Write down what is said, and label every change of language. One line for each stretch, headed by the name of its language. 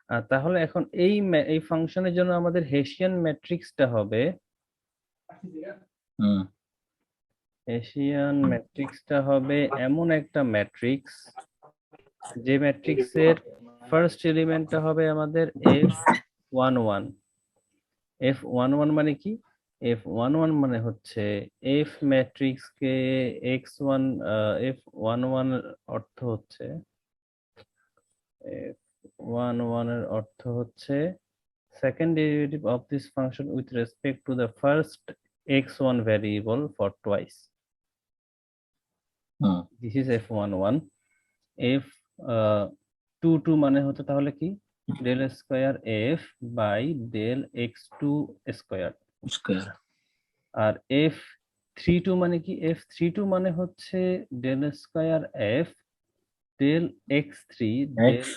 Bangla: তাহলে এখন এই ফাংশনের জন্য আমাদের হেসিয়ান ম্যাট্রিক্সটা হবে, হুম হেসিয়ান ম্যাট্রিক্সটা হবে এমন একটা ম্যাট্রিক্স যে ম্যাট্রিক্সের ফার্স্ট এলিমেন্টটা হবে আমাদের f11। f11 মানে কি? f11 মানে হচ্ছে f ম্যাট্রিক্স কে x1, f11 এর অর্থ হচ্ছে, f11 এর অর্থ হচ্ছে
English: second derivative of this function with respect to the first x1 variable for twice. Hmm This is f11.
Bangla: f22 মানে হচ্ছে তাহলে কি, del square f by del x2 square. Square আর f32 মানে কি, f32 মানে হচ্ছে del square f del x3 del